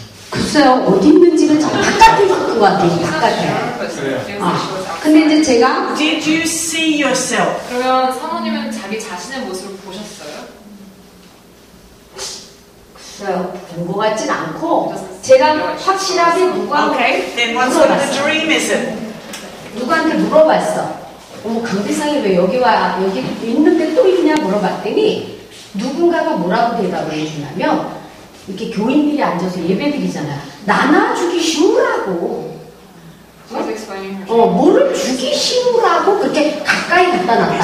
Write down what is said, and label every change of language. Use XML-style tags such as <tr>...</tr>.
<ko>글쎄요, 어디 있는지는 저 바깥에 있을 것 같아요. 바깥에. 근데 이제 제가</ko> <en>Did you see yourself?</en> <ko>그러면 사모님은 자기 자신의 모습을 보셨어요? 글쎄요, 본 것 같진 않고 제가 확실하게</ko> <en>Okay, then what sort of dream is it?</en> <ko>누구한테 물어봤어. 강대상이 왜 여기 있는데 또 있냐 물어봤더니 누군가가 뭐라고 대답을 해주냐면 이렇게 교인들이 앉아서 예배드리잖아요. 나눠주기 쉬우라고. 뭐를 주기 쉬우라고 그렇게 가까이 갖다 놨다고</ko>